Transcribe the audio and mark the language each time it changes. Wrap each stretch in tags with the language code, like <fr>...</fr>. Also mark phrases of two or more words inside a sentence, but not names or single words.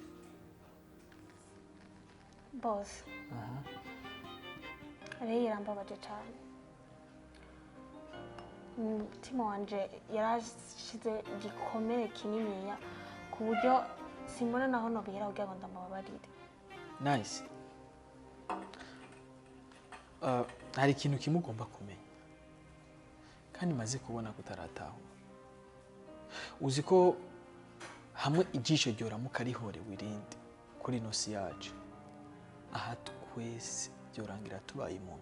<rn>Boss. Rero yarambabaje cyane. Umutima wanje yarashize gikomere kininiya ku buryo simbona naho nobera kugira ngo ndamubabarire. Nice. Hari ikintu kimugomba kumenya. Kandi maze kubona kutarataho. Uzi ko hamwe ijisho ryoramuka rihore wirinde kuri nosi yacu. Aha twese byorangira tubaye umuntu.</rn>